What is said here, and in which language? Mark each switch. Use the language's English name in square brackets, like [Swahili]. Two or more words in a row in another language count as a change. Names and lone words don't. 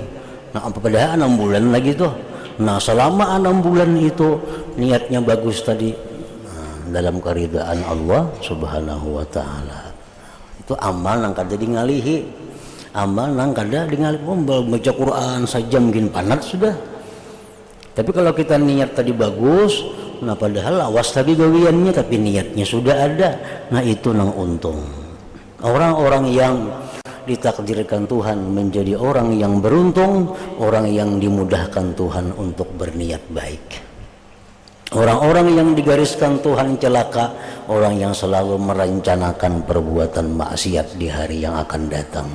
[Indonesian] Nah apa padahal 6 bulan lagi tuh. Nah selama 6 bulan itu niatnya bagus tadi, dalam keridaan Allah Subhanahu wa Ta'ala, itu [Banjar] amal nang kada ngalihi, amal nang kada ngalihi. Baca Quran saja mungkin panat sudah, tapi kalau kita niat tadi bagus, nah padahal awas tadi gawiannya tapi niatnya sudah ada, nah itu nang untung. [Indonesian] Orang-orang yang ditakdirkan Tuhan menjadi orang yang beruntung, orang yang dimudahkan Tuhan untuk berniat baik. Orang-orang yang digariskan Tuhan celaka, orang yang selalu merencanakan perbuatan maksiat di hari yang akan datang.